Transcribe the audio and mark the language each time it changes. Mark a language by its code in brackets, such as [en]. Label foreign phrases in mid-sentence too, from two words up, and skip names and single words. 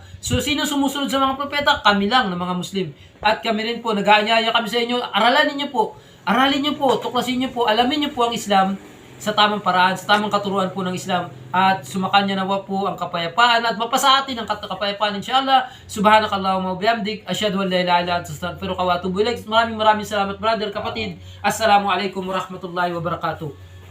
[tl] So sino sumusunod sa mga propeta? Kami lang ng mga Muslim. At kami rin po, nag-aanyaya kami sa inyo. Aralin niyo po, tuklasin niyo po, alamin niyo po ang Islam sa tamang paraan, sa tamang katuruan po ng Islam, at sumakanya nawa po ang kapayapaan at mapasa atin ang kapayapaan, inshallah. [ar] سبحانك اللهم وبحمدك، أشهد أن لا إله إلا أنت، أستغفرك وأتوب إليك. [tl] Maraming salamat, brother, kapatid. [ar] السلام عليكم ورحمة الله وبركاته.